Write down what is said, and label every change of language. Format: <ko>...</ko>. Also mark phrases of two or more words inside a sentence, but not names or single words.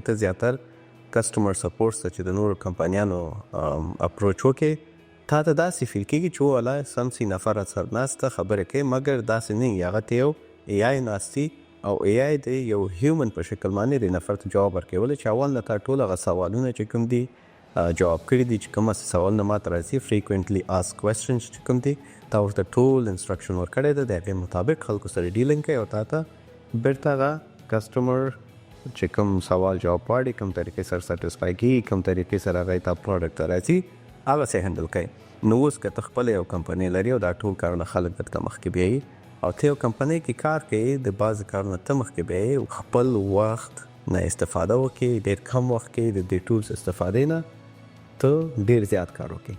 <ps>ته زیاتر کسټمر سپورټ ته چې د نورو کمپنیانو اپروچ وکړي تا ته داسې فیل کېږي چې والا سمسي نفر سره ناسته خبرې کوي، مګر داسې نه وي، هغه ته یو AI ناستي او AI د یو هیومن په شکل باندې د نفر ته جواب ورکوي. ولې چې اول نه تا ټول هغه سوالونه چې کوم دي جواب کړي دي، چې کوم سوالونه ماته راځي</ps> <en>frequently asked questions</en> <ps>چې کوم دي تا ورته ټول انسټرکشن ورکړی دی، د هغې مطابق خلکو سره ډیلینګ کوي او تا ته بیرته هغه کسټمر چې کوم سوال جواب غواړي، کوم طریقې سره سیټسفای کېږي، کوم طریقې سره هغه تا پروډکټ ته راځي، هغسې هینډل کوي. نو اوس که ته خپله یو کمپنۍ لري او دا ټول کارونه خلک درته مخکې بیایي او ته یو کمپنۍ کې کار کوي، د بعضې کارونه ته مخکې بیایي، خپل وخت نه استفاده وکړي، ډېر کم وخت کې د دې ټولز استفادې نه ته ډېر زیات کار وکړي.</ps>